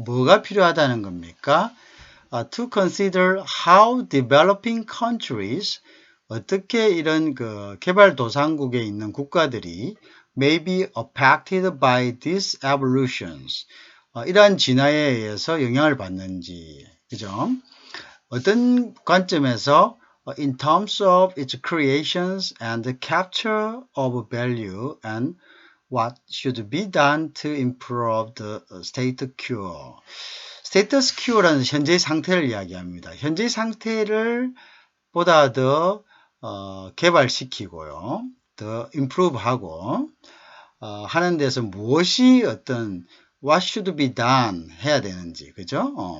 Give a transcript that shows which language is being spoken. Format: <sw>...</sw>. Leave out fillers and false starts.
<ko>뭐가 필요하다는 겁니까?</ko> <en>To consider how developing countries</en> <ko>어떻게 이런 그 개발도상국에 있는 국가들이</ko> <en>may be affected by these evolutions</en> <ko>이러한 진화에 의해서 영향을 받는지 그죠? 어떤 관점에서</ko> <en>in terms of its creations and the capture of value and what should be done to improve the status quo.</en> <ko>status quo라는 현재의 상태를 이야기합니다. 현재의 상태를 보다 더 개발시키고요. 더</ko> <en>improve</en> <ko>하고 하는 데서 무엇이 어떤</ko> <en>what should be done</en> <ko>해야 되는지 그죠?</ko>